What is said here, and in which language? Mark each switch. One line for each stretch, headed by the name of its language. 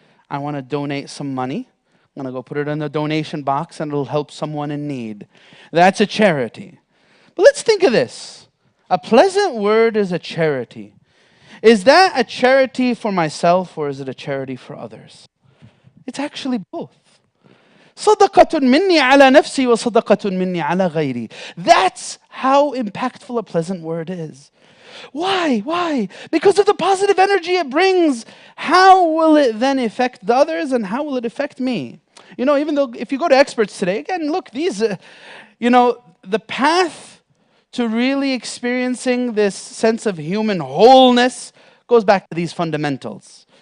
English: I want to donate some money. I'm going to go put it in the donation box and it'll help someone in need. That's a charity. But let's think of this. A pleasant word is a charity. Is that a charity for myself or is it a charity for others? It's actually both.
Arabic: صدقة مني على نفسي وصدقة مني على غيري.
English: That's how impactful a pleasant word is. Why? Why? Because of the positive energy it brings. How will it then affect the others and how will it affect me? Even though if you go to experts today, again, look, these, the path to really experiencing this sense of human wholeness goes back to these fundamentals.